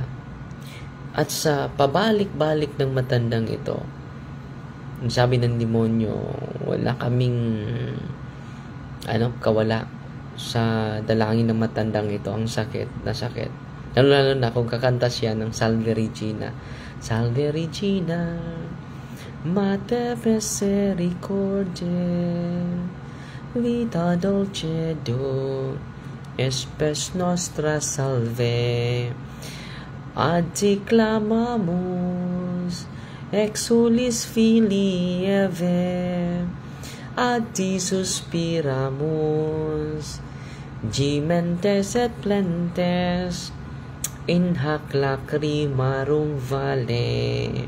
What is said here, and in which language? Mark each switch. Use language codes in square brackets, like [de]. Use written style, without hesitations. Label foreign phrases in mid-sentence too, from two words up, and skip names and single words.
[tl] At sa pabalik-balik ng matandang ito, sabi ng demonyo, wala kaming kawala sa dalangin ng matandang ito, ang sakit na sakit. Lalo na kung kakanta siya ng Salve Regina. [la] Salve Regina, Mater misericordiae, vita dulcedo, espes nostra salve. Ad te clamamus, exulis filii Eve, ad te suspiramus, gementes et plentes, in hac lacrimarum vale.